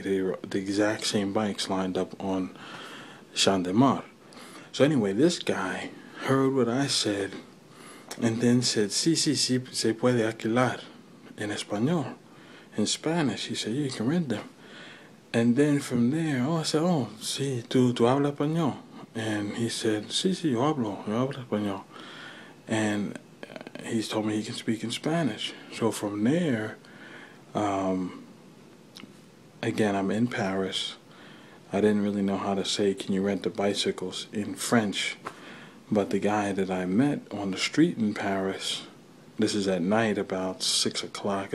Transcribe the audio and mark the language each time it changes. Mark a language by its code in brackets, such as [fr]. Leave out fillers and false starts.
[en] They were the exact same bikes lined up on Champ de Mars. So anyway, this guy heard what I said and then said, [es] sí, se puede alquilar, [en] in español. In Spanish, he said, yeah, you can rent them. And then from there, I said, oh, [es] sí, tú hablas español? [en] And he said, [es] sí, yo hablo español. [en] And he told me he can speak in Spanish. So from there, again, I'm in Paris. I didn't really know how to say, can you rent the bicycles in French? But the guy that I met on the street in Paris, this is at night, about 6 o'clock.